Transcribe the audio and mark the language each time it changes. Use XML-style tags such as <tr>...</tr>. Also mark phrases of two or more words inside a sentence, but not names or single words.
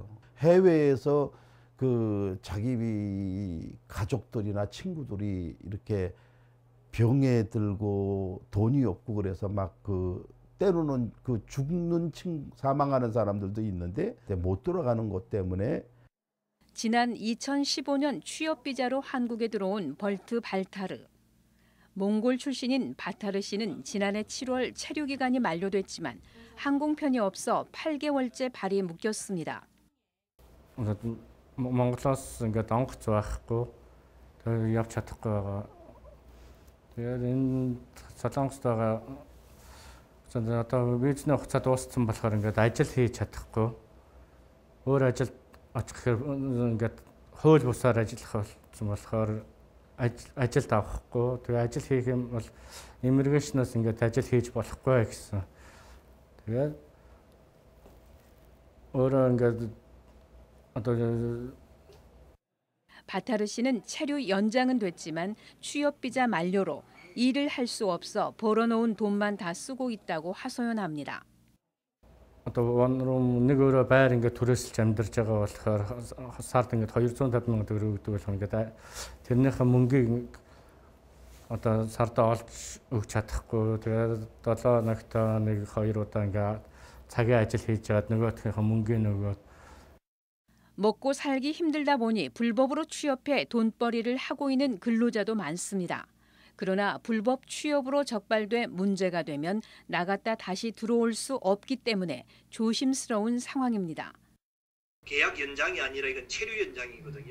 <ko>해외에서 그 자기 가족들이나 친구들이 이렇게 병에 들고 돈이 없고 그래서 막 그 때로는 그 사망하는 사람들도 있는데 못 돌아가는 것 때문에 지난 2015년 취업 비자로 한국에 들어온 벌트 발타르. 몽골 출신인 바타르 씨는 지난해 7월 체류 기간이 만료됐지만 항공편이 없어 8개월째 발이 묶였습니다.</ko> <mn>Монголоос ингээд онгоц байхгүй. Тэгээд явж чадахгүй байгаа. Тэгээд энэ Солонгост байгаа одоо визний хугацаа дууссан болохоор ингээд ажил хийж чадахгүй. Өөр ажилд очих хэрэг ингээд хууль бусаар ажиллах болсон болохоор ажилд авахгүй. Тэгээ ажил хийх юм бол иммиграшнаас ингээд ажил хийж болохгүй гэсэн. Тэгээд өөрөө ингээд одоо</mn> <ko>바타르 씨는 체류 연장은 됐지만 취업 비자 만료로 일을 할 수 없어 벌어놓은 돈만 다 쓰고 있다고 하소연합니다.</ko> <mn>одоо нэг өөрөө байр ингээд түрээсэлж амьдарч байгаа болохоор сард ингээд 250 сая төгрөг өгдөг болох ингээд тэрнийхээ мөнгийг одоо сардаа олж өгч чадахгүй. Тэгээд 7 ногтоо 1-2 удаа ингээд цагийн ажил хийж жаад нөгөөхийнхөө мөнгөө нөгөөд</mn> <ko>먹고 살기 힘들다 보니 불법으로 취업해 돈벌이를 하고 있는 근로자도 많습니다. 그러나 불법 취업으로 적발돼 문제가 되면 나갔다 다시 들어올 수 없기 때문에 조심스러운 상황입니다. 계약 연장이 아니라 이건 체류 연장이거든요.</ko>